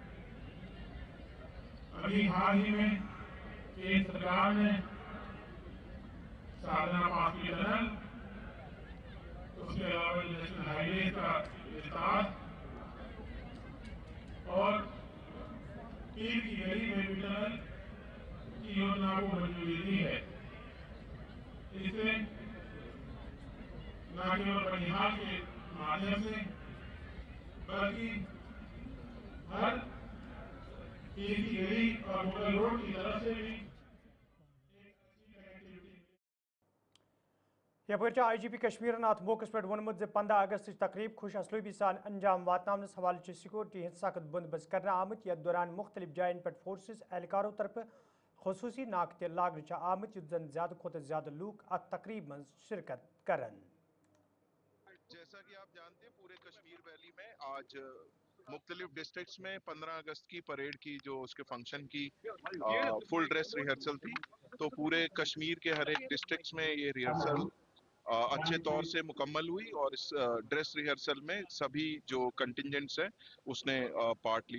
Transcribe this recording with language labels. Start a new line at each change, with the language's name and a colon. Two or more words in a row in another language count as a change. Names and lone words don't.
Hindi: अभी हाल ही में केंद्र सरकार ने साधना पास की टनल, उसके अलावा नेशनल हाईवे का विस्तार और पीर की गली में भी टनल की योजना को मंजूरी दी है। इससे न केवल बनिहाल के माध्यम से बल्कि हर पीर की गली और मुगल रोड की तरफ से भी
Kashmiri: यपर IGP कश्मीर अत मौके पे वोनमुत 15 अगस्त तकरीब खुश असलूबी सान अंजाम वातनावनस हवाले सिक्योरिटी हंद सख्त बंदोबस्त करने आमत यथ दौरान मुख्तलिफ जायन पे फोर्सेस एहलकारों तरफ खसूसी नाक लागन आमत युत जन ज्यादा खुद ज्यादा लूक अत तकरीब मं शिरकत करन।
Hindi: जैसा कि आप जानते हैं पूरे कश्मीर वैली में आज मुख्तलिफ डिस्ट्रिक्ट्स में 15 अगस्त की परेड की जो उसके फंक्शन की
English: full dress rehearsal
Hindi: थी, तो पूरे कश्मीर के हर एक डिस्ट्रिक्ट्स में ये रिहर्सल अच्छे तौर से मुकम्मल हुई और इस
English: dress rehearsal
Hindi: में सभी जो कंटिजेंट्स हैं उसने पार्ट लिया।